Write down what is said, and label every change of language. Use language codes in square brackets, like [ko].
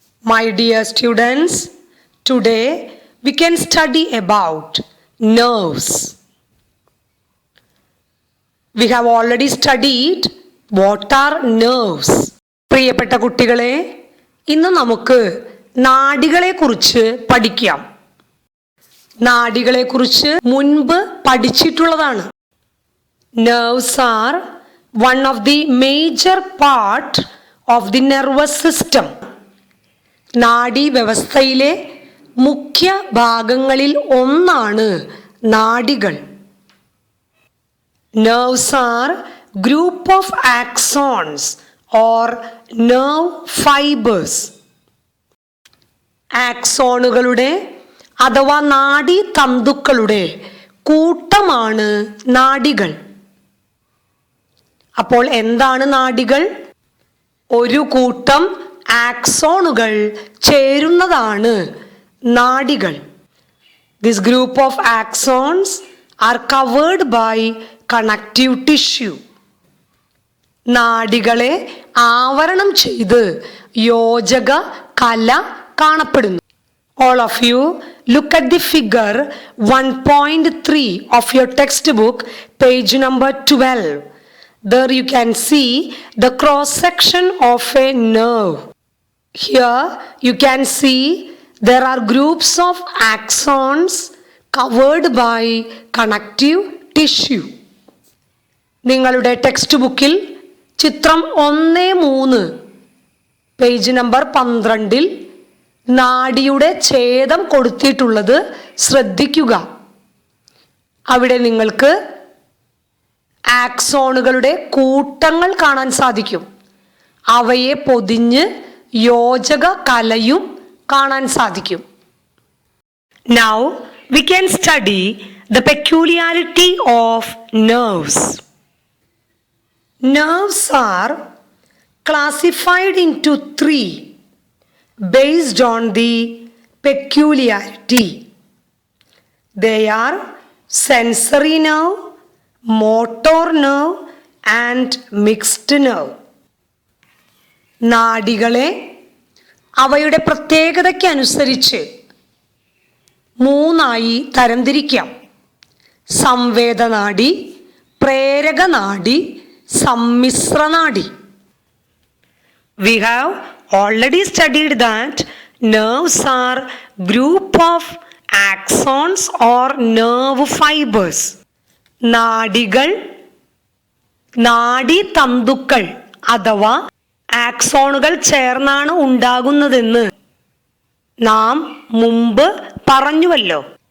[en] My dear students, today we can study about nerves. We have already studied what are nerves. [ml] പ്രിയപ്പെട്ട കുട്ടികളെ, ഇന്ന് നമുക്ക് നാഡികളെക്കുറിച്ച് പഠിക്കാം. നാഡികളെക്കുറിച്ച് മുൻപ് പഠിച്ചിട്ടുള്ളതാണ്. [en] Nerves are one of the major part of the nervous system. [ml] നാഡീവ്യവസ്ഥയിലെ മുഖ്യ ഭാഗങ്ങളിൽ ഒന്നാണ് നാഡികൾ. [en] Nerves are group of axons or nerve fibers. [ml] ആക്സോണുകളുടെ അഥവാ നാഡീതന്തുക്കളുടെ കൂട്ടമാണ് നാഡികൾ. അപ്പോൾ എന്താണ് നാഡികൾ? ഒരു കൂട്ടം ആക്സോണുകൾ ചേരുന്നതാണ് നാഡികൾ. [en] This group of axons are covered by connective tissue. [ml] നാഡികളെ ആവരണം ചെയ്ത് യോജക കല കാണപ്പെടുന്നു. [en] All of you look at the figure 1.3 of your textbook, page number 12. There you can see the cross section of a nerve. Here you can see there are groups of axons covered by connective tissue. [ml] നിങ്ങളുടെ text ബുക്കിൽ ചിത്രം 1.3 page number 12 നാഡിയുടെ ഛേദം കൊടുത്തിട്ടുള്ളത് ശ്രദ്ധിക്കുക. അവിടെ നിങ്ങൾക്ക് ആക്സോണുകളുടെ കൂട്ടങ്ങൾ കാണാൻ സാധിക്കും. അവയെ പൊതിഞ്ഞ് യോജക കലയും കാണാൻ സാധിക്കും. [en] Now we can study the peculiarity of nerves. Nerves are classified into 3 based on the peculiarity. They are sensory nerve, motor nerve and mixed nerve. [ml] നാഡികളെ അവയുടെ പ്രത്യേകതയ്ക്കനുസരിച്ച് 3 തരംതിരിക്കാം. സംവേദനാഡി, പ്രേരകനാഡി, സമ്മിശ്രനാഡി. [en] We have already studied that nerves are group of axons or nerve fibers. [ml] നാഡികൾ നാഡീതന്തുക്കൾ അഥവാ ആക്സോണുകൾ ചേർന്നാണ് ഉണ്ടാകുന്നതെന്ന് നാം മുമ്പ് പറഞ്ഞുവല്ലോ.